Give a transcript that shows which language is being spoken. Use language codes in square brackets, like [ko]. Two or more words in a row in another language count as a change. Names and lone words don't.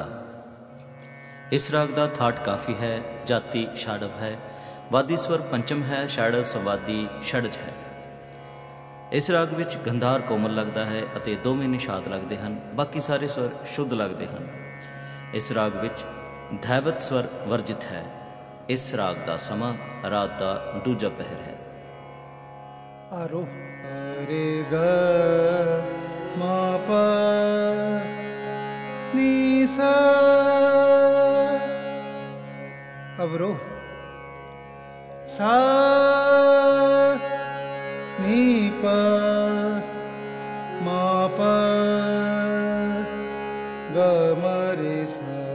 [hi] इस राग का थाट काफ़ी है, जाति षाडव है, वादी स्वर पंचम है, षाडव संवादी षडज है। इस राग विच गंधार कोमल लगता है [pa] ਅਤੇ ਦੋਵੇਂ [hi] निषाद लगते हैं, बाकी सारे स्वर शुद्ध लगते हैं। इस राग विच धैवत स्वर वर्जित है। इस राग का समा रात का दूजा पहर है। आरोह रे ग मा प नी सा, अवरोह सा नी प मा प ग म रे सा।